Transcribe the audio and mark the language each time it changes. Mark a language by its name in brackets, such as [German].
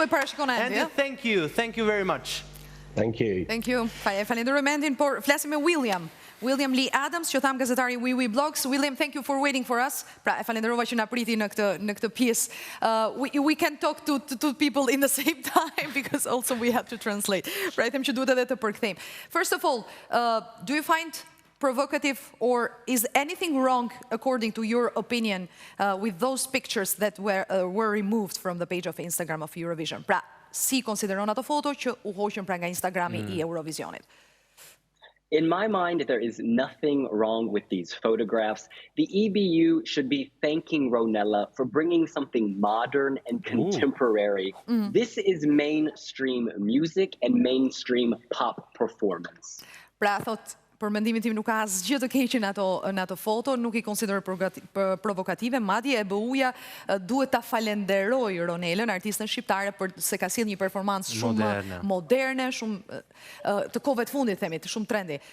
[Albanian] Kështu e parashikon Andy. [English] Andy, thank you very much. Thank you. Thank you. [Albanian] Falenderoj Andin, por flasim me William Lee Adams, që tham gazetari We Blogs. [English] William, thank you for waiting for us. [Albanian] Pra, e falenderova që na priti në këtë pjesë. [English] We can talk to people in the same time because also we have to translate. [Albanian] Pra, e them që duhet edhe të përkthejmë. [English] First of all, do you find provocative or is anything wrong according to your opinion with those pictures that were removed from the page of Instagram of Eurovision? [Albanian] Pra, si konsideron ato foto që u hoqën pra nga Instagrami I Eurovisionit? [English] In my mind, there is nothing wrong with these photographs. The EBU should be thanking Ronela for bringing something modern and contemporary. This is mainstream music and mainstream pop performance. [Albanian] Pra, thot, për mendimin tim nuk ka asgjë të keq në ato foto, nuk I konsideroj provokative, madje EBU-ja duhet ta falenderoj Ronelën, artistën shqiptare, për se ka sjellë një performancë shumë moderne, shumë të kohëve të fundit, themi, shumë trendy.